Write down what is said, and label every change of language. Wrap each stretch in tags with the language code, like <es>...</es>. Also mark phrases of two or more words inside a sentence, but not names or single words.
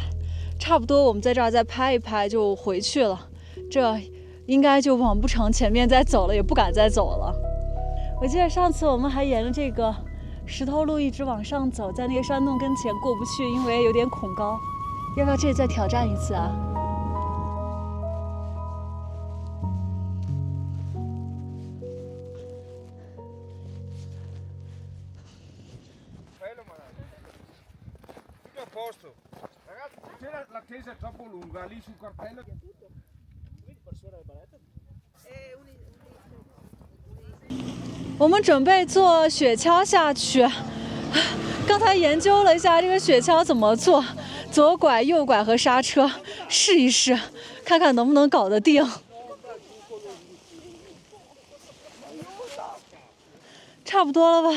<zh>差不多我们在这儿再拍一拍就回去了，这应该就往不成前面再走了，也不敢再走了。我记得上次我们还沿着这个石头路一直往上走，在那个山洞跟前过不去，因为有点恐高。要不要这里再挑战一次啊？</zh> <it>Posto. Ragazzi, c'era l'attesa è troppo lunga, lì sul cartello. Persona barata?</it> <zh>我们准备坐雪橇下去。刚才研究了一下这个雪橇怎么做，左拐、右拐和刹车，试一试，看看能不能搞得定。差不多了吧？</zh>